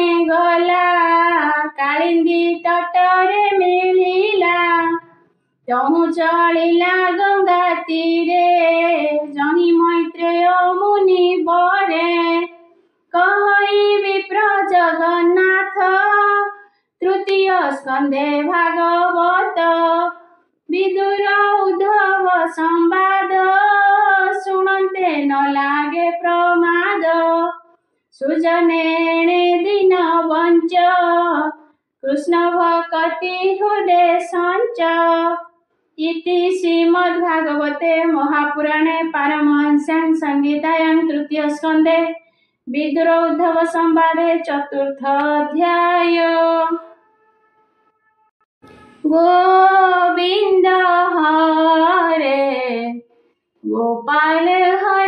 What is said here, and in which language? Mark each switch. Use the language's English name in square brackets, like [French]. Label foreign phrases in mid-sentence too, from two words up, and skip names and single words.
[Odia] ଗଲା କାଳିନ୍ଦୀ ତଟରେ ମିଳିଲା ତହୁଁ ଚଳିଲା ଗଙ୍ଗା ତୀରେ ଜହି ମୈତ୍ରେୟ ମୁନି ବରେ କହଇ ବିପ୍ର ଜଗନ୍ନାଥ ତୃତୀୟ ସ୍କନ୍ଧେ ଭାଗବତ ବିଦୁର ଉଦ୍ଧବ ସମ୍ବାଦ ଶୁଣନ୍ତେ ନ ଲାଗେ ପ୍ରମାଦ ସୁଜନେଣେ ଦିନ ବଞ୍ଚ କୃଷ୍ଣ ଭକତି ହୃଦେ ସଞ୍ଚ [Sanskrit] इति श्रीमद्भागवते महापुराणे पारमहंस्यां संहितायां तृतीय स्कन्धे विदुर उद्धव संवादे चतुर्थ अध्याय गोविंद हरे गोपाल